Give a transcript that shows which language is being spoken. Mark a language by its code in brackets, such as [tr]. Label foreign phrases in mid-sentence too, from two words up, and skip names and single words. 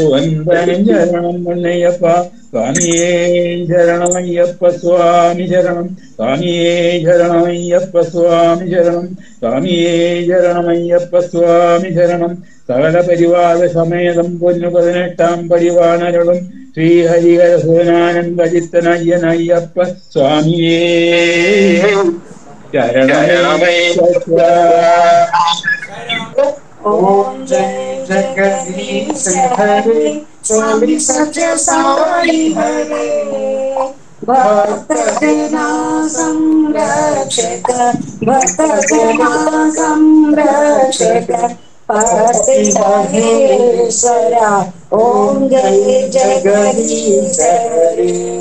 [ml] വന്ദനം ശരണം പൊന്നയ്യപ്പ സ്വാമിയേ ശരണമയ്യപ്പ സ്വാമി ശരണം സ്വാമിയേ ശരണമയ്യപ്പ സ്വാമി ശരണം സ്വാമിയേ ശരണമയ്യപ്പ സ്വാമി ശരണം സകല പരിവാര സമേതം പൊന്നു 18 പടിവാണരുളും ശ്രീഹരിഹര സോനാനന്ദജിത്തനയ്യനയ്യപ്പ സ്വാമിയേ ശരണമയ്യപ്പ. [hi] ओम जय जगदीश हरे स्वामी सत्य साई हरे भक्त जना संरक्षक भक्त जना संरक्षक पति महेश्वरा ओम जय जगदीश हरे